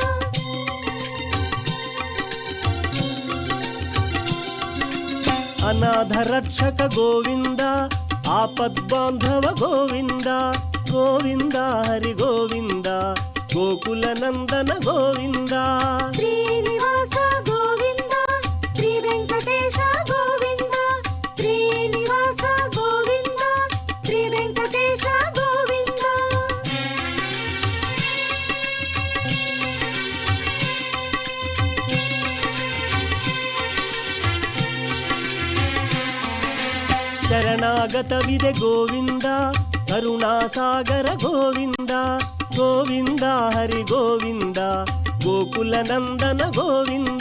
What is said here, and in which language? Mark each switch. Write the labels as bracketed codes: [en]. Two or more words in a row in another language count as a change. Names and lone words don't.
[te] అనాథ రక్షక గోవింద ఆపద్బాంధవ గోవింద గోవింద హరి గోవింద గోకుల నందన గోవింద శ్రీనివాస గోవింద శ్రీ వెంకటేశ గోవింద శ్రీనివాస గోవింద శ్రీ వెంకటేశ గోవింద [kn] ಶರಣಾಗತ ವಿದೆ ಗೋವಿಂದ ಕರುಣಾಸಾಗರ ಗೋವಿಂದ ಗೋವಿಂದ ಹರಿ ಗೋವಿಂದ ಗೋಕುಲ ನಂದನ ಗೋವಿಂದ